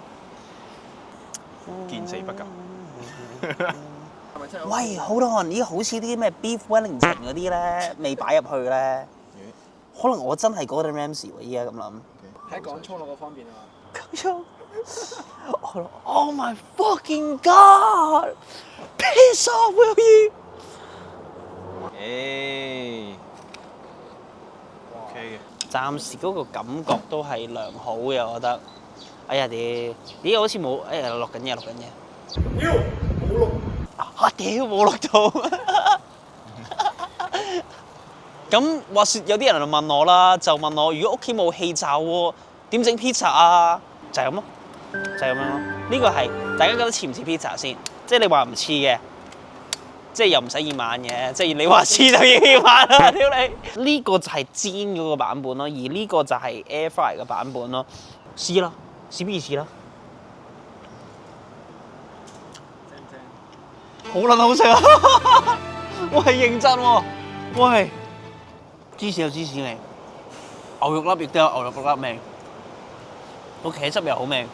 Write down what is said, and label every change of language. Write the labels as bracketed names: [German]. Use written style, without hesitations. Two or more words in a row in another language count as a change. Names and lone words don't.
[Cantonese] 見死不救。喂，好多人依家好似啲咩 [English] beef Wellington [Cantonese] 嗰啲咧，未擺入去咧。可能我真係 Gordon Ramsay 喎，依家咁諗。喺講粗魯嗰方面啊嘛。講粗。 [English] Oh my fucking god! Piss off, will you? [Cantonese] OK 嘅。暫時嗰個感覺都係良好嘅，我覺得。哎呀屌好似冇，哎呀錄緊嘢。屌，冇錄。屌冇錄到。咁話説有啲人就問我啦，就問我如果屋企冇氣炸鍋，點整 pizza 啊？就係咁咯，就係咁樣咯。呢個係大家覺得似唔似 pizza 先？即係你話唔似嘅，即係又唔使醃晚嘅，即係你話似就要醃晚啦，屌你！呢個就係煎嗰個版本咯，而呢個就係 [English] air fry [Cantonese] 嘅版本咯。試啦，試不如試啦。正唔正？好撚好食啊！喂，認真喎，喂，芝士有芝士味，牛肉粒亦都有牛肉粒味，個茄汁又好味。